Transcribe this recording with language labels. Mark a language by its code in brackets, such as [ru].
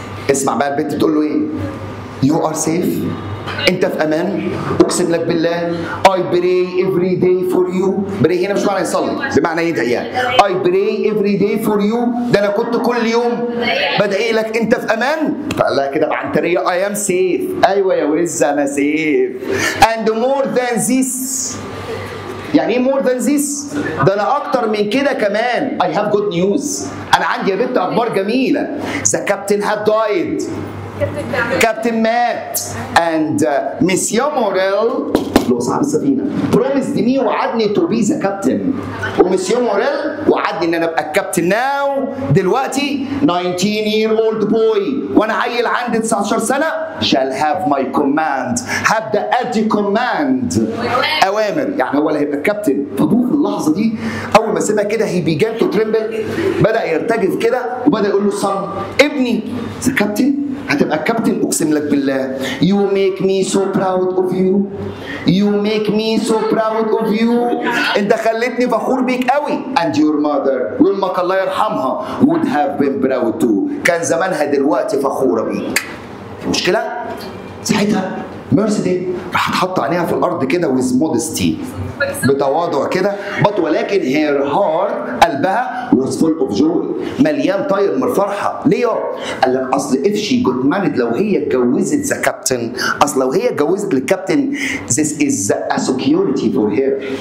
[ar] اسمع بقى البت تقول له ايه؟ [en] you are safe [ar] انت في امان اقسم لك بالله [en] I pray every day for you. [ar] pray هنا مش معنى يصلي بمعنى يدعي يعني [en] I pray every day for you [ar] ده انا كنت كل يوم بدعي لك انت في امان. فقال لها كده بعنتريه [en] I am safe. [ar] ايوه يا وز انا [en] safe and more than this. [ar] يعني ايه [en] more than this؟ [ar] ده انا اكتر من كده كمان. [en] I have good news [ar] انا عندي يا بنت اخبار جميله. [en] the captain had died [ar] كابتن مات [en] and Monsieur Morel [ar] اللي هو صاحب السفينه [en] promised me [ar] وعدني [en] to be the captain. [ar] ومسيو موريل وعدني ان انا ابقى الكابتن ناو دلوقتي [en] 19-year-old boy [ar] وانا عيل عندي 19 سنه [en] shall have my command. [ar] هبدا ادي command اوامر، يعني هو اللي هيبقى الكابتن. فابوه في اللحظه دي اول ما سيبها كده [en] he began to tremble، [ar] بدا يرتجف كده وبدا يقول له son ابني [en] the captain [ar] هتبقى الكابتن. اقسم لك بالله [en] you make me so proud of you you make me so proud of you. [ar] انت خلتني فخور بيك قوي. [en] and your mother [ar] وامك الله يرحمها [en] would have been proud too. [ar] كان زمانها دلوقتي فخوره بيك. في مشكله؟ ساعتها ميرسيدي راح تحط عينيها في الارض كده [en] with modesty [ar] بتواضع كده ولكن [en] her heart [ar] قلبها [en] was full of joy [ar] مليان طاير من الفرحه. ليه؟ قال لك اصل [en] if she got married [ar] لو هي اتجوزت [en] the captain, [ar] اصل لو هي اتجوزت للكابتن [en] this is a security for her.